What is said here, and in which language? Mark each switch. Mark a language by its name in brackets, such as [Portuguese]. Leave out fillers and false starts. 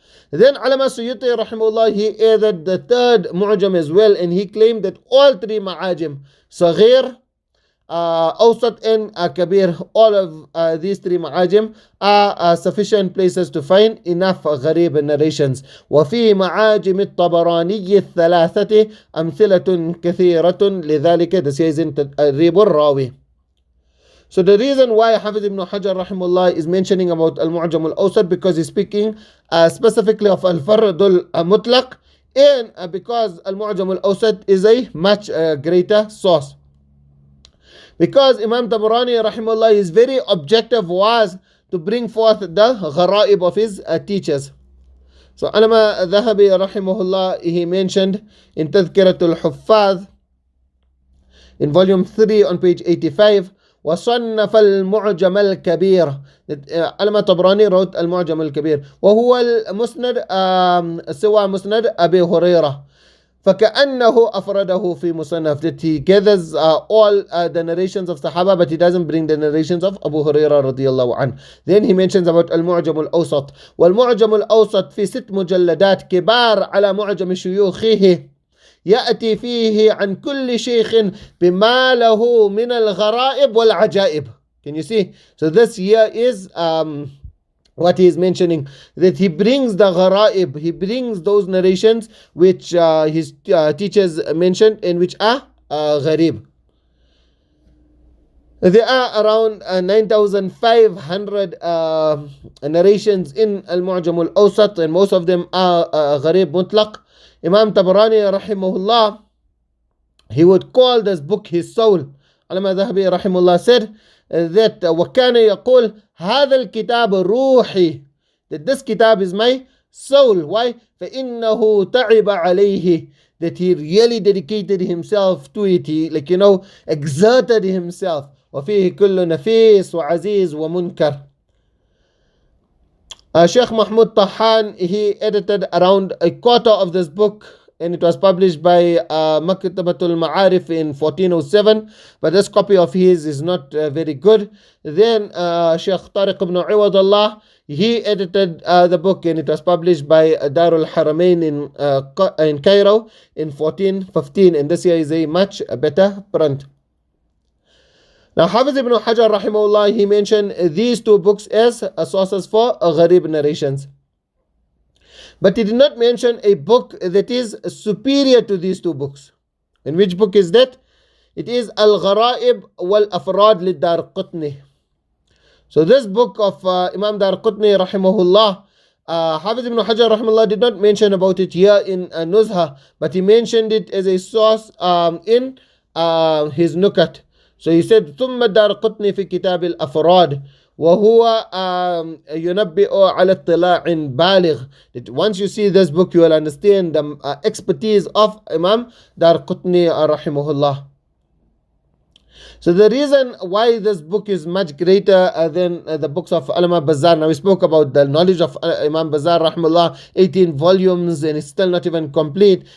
[English] Then Allama Suyuti rahimahullah, he added the 3rd Mu'jam as well, and he claimed that all 3 ma'ajim, Saghir, Awsat and Kabir, all of these 3 ma'ajim are sufficient places to find enough gharib narrations. [Arabic] وفي معاجم الطبراني الثلاثة أمثلة كثيرة لذلك. [English] This is in Tadrib al-Rawi. So the reason why Hafiz ibn Hajar rahimahullah is mentioning about Al-Mu'jam al-Awsat, because he's speaking specifically of Al-Fardul Mutlaq, and because Al-Mu'jam al-Awsat is a much greater source. Because Imam Tabarani rahimahullah, his very objective was to bring forth the gharaib of his teachers. So Allama Dhahabi rahimahullah, he mentioned in Tadhkiratul Huffaz in volume 3 on page 85, [Arabic] وصنف المعجم الكبير. [English] Allama Tabarani wrote [Arabic] المعجم الكبير وهو المسند سوى مسند أبي هريرة. فَكَأَنَّهُ أَفْرَدَهُ فِي مُصَنَّف, [English] that he gathers all the narrations of Sahaba, but he doesn't bring the narrations of Abu Hurairah radiyallahu anh. Then he mentions about Al-Mu'jam Al-Awsat. [Arabic] وَالْمُعْجَمُ الْأَوْسَطِ في 6 مجلدات كبار على معجم شيوخه يأتي فيه عن كل شيخ بما له من الغرائب والعجائب. [English] Can you see? So this here is what he is mentioning, that he brings the gharaib, he brings those narrations which his teachers mentioned and which are gharib. There are around 9,500 narrations in Al-Mu'jam Al-Awsat, and most of them are gharib mutlaq. Imam Tabarani rahimahullah, he would call this book his soul. Allama Dhahabi rahimahullah said that [Arabic] وَكَانَ يَقول هذا الكتاب روحي, [English] that this kitab is my soul. Why? [Arabic] فإنه تعب عليه, [English] that he really dedicated himself to it, he, like, exerted himself. [Arabic] وفيه كل نفيس وعزيز ومنكر. [English] Sheikh Mahmud Tahan, he edited around a quarter of this book, and it was published by Maktabatul Ma'arif in 1407, but this copy of his is not very good. Then Sheikh Tariq ibn Iwadullah, he edited the book, and it was published by Darul Haramain in Cairo in 1415, and this here is a much better print. Now, Hafiz ibn Hajar rahimahullah, he mentioned these two books as sources for gharib narrations. But he did not mention a book that is superior to these two books. And which book is that? It is Al-Gharaib wal-Afrad lid-Darqutni. So this book of Imam Darqutni rahimahullah, Hafiz ibn Hajar rahimahullah did not mention about it here in Nuzha, but he mentioned it as a source in his Nukat. So he said, [Arabic] ثم الدارقطني في كتاب الأفراد وهو ينبئ على اطلاع بالغ. [English] That once you see this book, you will understand the expertise of Imam Darqutni rahimahullah. So the reason why this book is much greater than the books of Imam Bazzar. Now we spoke about the knowledge of Imam Bazzar rahimahullah, 18 volumes, and it's still not even complete.